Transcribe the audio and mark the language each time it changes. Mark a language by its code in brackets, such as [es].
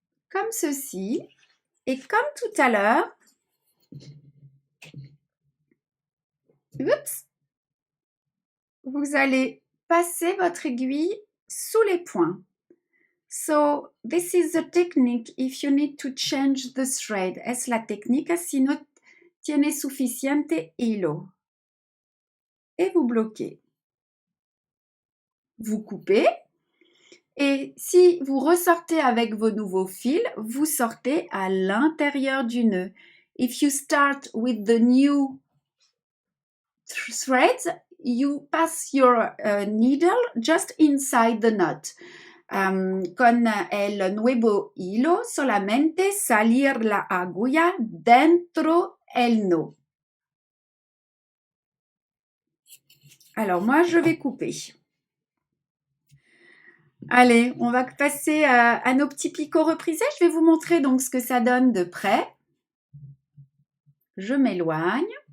[fr] Comme ceci. Et comme tout à l'heure, oups, vous allez passer votre aiguille sous les points. [en] So, this is the technique if you need to change the thread. [es] Es la técnica si no tiene suficiente hilo. [fr] Et vous bloquez. Vous coupez. Et si vous ressortez avec vos nouveaux fils, vous sortez à l'intérieur du nœud. [en] If you start with the new threads, you pass your needle just inside the knot. [es] Con el nuevo hilo solamente salir la agulla dentro el nœud. [fr] Alors moi je vais couper. Allez, on va passer à nos petits picots reprisés. Je vais vous montrer donc ce que ça donne de près. Je m'éloigne.